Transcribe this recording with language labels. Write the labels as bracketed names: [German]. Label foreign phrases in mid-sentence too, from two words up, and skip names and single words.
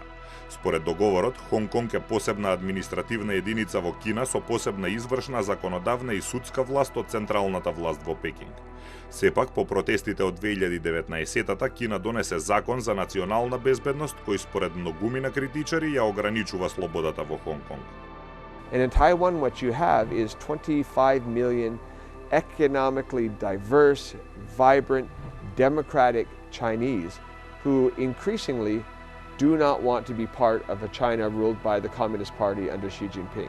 [Macedonian] Според договорот, Хонг Конг е посебна административна единица во Кина со посебна извршна, законодавна и судска власт од централната власт во Пекинг. Сепак, по протестите од 2019-та, Кина донесе закон за национална безбедност, кој според многумина критичари ја ограничува слободата во Хонг Конг. [English] And in Taiwan, what you have is 25 million economically diverse, vibrant, democratic Chinese who increasingly do not want to be part of a China ruled by the Communist Party under Xi Jinping.